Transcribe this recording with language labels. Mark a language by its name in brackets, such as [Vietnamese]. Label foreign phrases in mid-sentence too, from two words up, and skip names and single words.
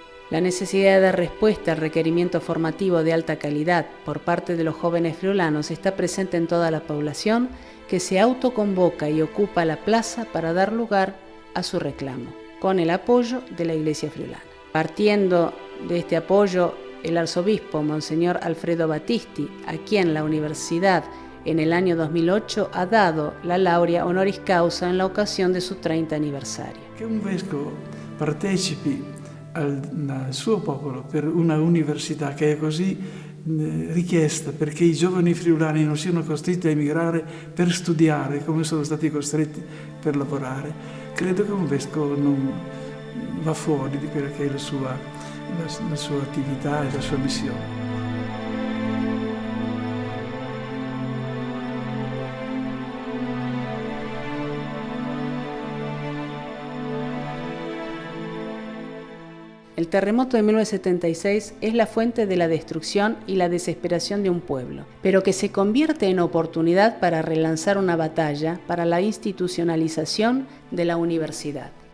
[Spanish] La necesidad de dar respuesta al requerimiento formativo de alta calidad por parte de los jóvenes friulanos está presente en toda la población que se autoconvoca y ocupa la plaza para dar lugar a su reclamo, con el apoyo de la Iglesia friulana. Partiendo de este apoyo, el arzobispo Monseñor Alfredo Battisti, a quien la universidad en el año 2008 ha dado la laurea [Latin] honoris causa [Spanish] en la ocasión de su 30 aniversario. [Italian] Che un vescovo partecipi al suo popolo per una università che è così richiesta perché i giovani friulani non siano costretti a emigrare per studiare come sono stati costretti per lavorare, credo che un vescovo non va fuori di quella che è la sua attività e la sua missione. [Spanish] El terremoto de 1976 es la fuente de la destrucción y la desesperación de un pueblo, pero que se convierte en oportunidad para relanzar una batalla para la institucionalización de la universidad.